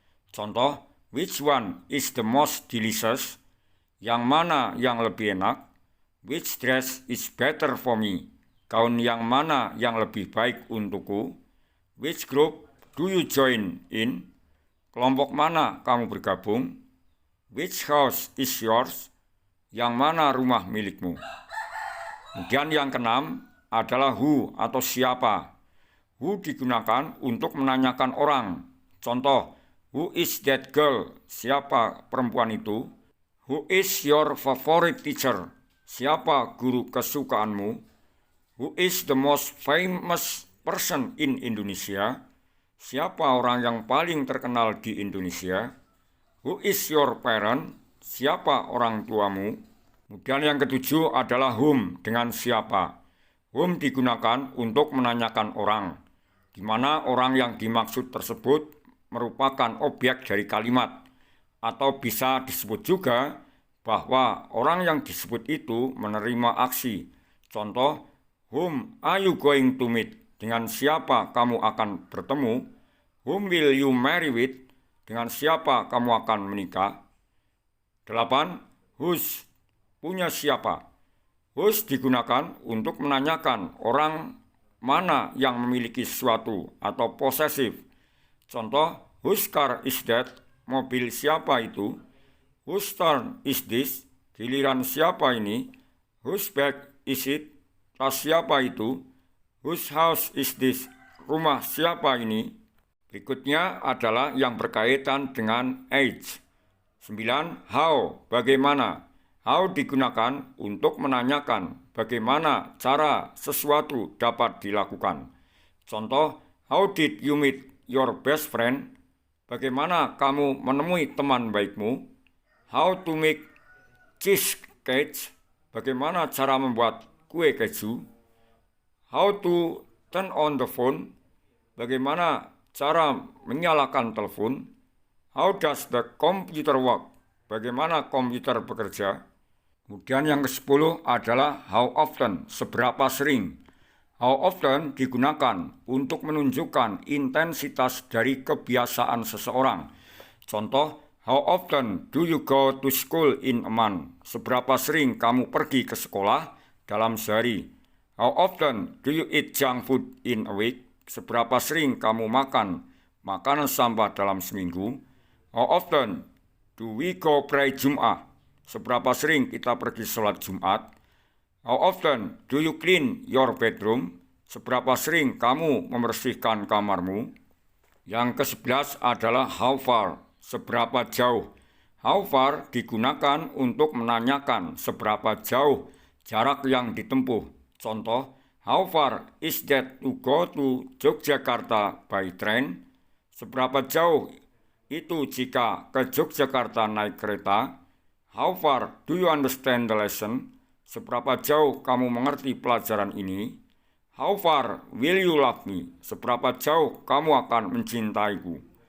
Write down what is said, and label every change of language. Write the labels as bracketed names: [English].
[Indonesian] Contoh, [English] which one is the most delicious? [Indonesian] Yang mana yang lebih enak? [English] Which dress is better for me? [Indonesian] Gaun yang mana yang lebih baik untukku? [English] Which group do you join in? [Indonesian] Kelompok mana kamu bergabung? [English] Which house is yours? [Indonesian] Yang mana rumah milikmu? Kemudian yang keenam adalah who atau siapa. Who digunakan untuk menanyakan orang. Contoh, [English] who is that girl? [Indonesian] Siapa perempuan itu? [English] Who is your favorite teacher? [Indonesian] Siapa guru kesukaanmu? [English] Who is the most famous person in Indonesia? [Indonesian] Siapa orang yang paling terkenal di Indonesia? [English] Who is your parent? [Indonesian] Siapa orang tuamu? Kemudian yang ketujuh adalah whom, dengan siapa. Whom digunakan untuk menanyakan orang, di mana orang yang dimaksud tersebut merupakan objek dari kalimat, atau bisa disebut juga bahwa orang yang disebut itu menerima aksi. Contoh, [English] whom are you going to meet? [Indonesian] Dengan siapa kamu akan bertemu? [English] Whom will you marry with? [Indonesian] Dengan siapa kamu akan menikah? 8. Whose, punya siapa. Whose digunakan untuk menanyakan orang mana yang memiliki sesuatu atau posesif. Contoh, [English] whose car is that? [Indonesian] Mobil siapa itu? [English] Whose turn is this? [Indonesian] Giliran siapa ini? [English] Whose bag is it? [Indonesian] Tas siapa itu? [English] Whose house is this? [Indonesian] Rumah siapa ini? Berikutnya adalah yang berkaitan dengan age. 9. How, bagaimana. How digunakan untuk menanyakan bagaimana cara sesuatu dapat dilakukan. Contoh, [English] how did you meet your best friend? [Indonesian] Bagaimana kamu menemui teman baikmu? [English] How to make cheesecake? [Indonesian] Bagaimana cara membuat kue keju? [English] How to turn on the phone? [Indonesian] Bagaimana cara menyalakan telepon? [English] How does the computer work? [Indonesian] Bagaimana komputer bekerja? Kemudian yang ke-10 adalah how often, seberapa sering. How often digunakan untuk menunjukkan intensitas dari kebiasaan seseorang. Contoh, [English] how often do you go to school in a month? [Indonesian] Seberapa sering kamu pergi ke sekolah dalam sehari? [English] How often do you eat junk food in a week? [Indonesian] Seberapa sering kamu makan makanan sampah dalam seminggu? [English] How often do we go pray Jum'ah? [Indonesian] Seberapa sering kita pergi sholat Jumat? [English] How often do you clean your bedroom? [Indonesian] Seberapa sering kamu membersihkan kamarmu? Yang ke-11 adalah how far, seberapa jauh. How far digunakan untuk menanyakan seberapa jauh jarak yang ditempuh. Contoh, [English] how far is that to go to Yogyakarta by train? [Indonesian] Seberapa jauh itu jika ke Yogyakarta naik kereta? [English] How far do you understand the lesson? [Indonesian] Seberapa jauh kamu mengerti pelajaran ini? [English] How far will you love me? [Indonesian] Seberapa jauh kamu akan mencintaiku?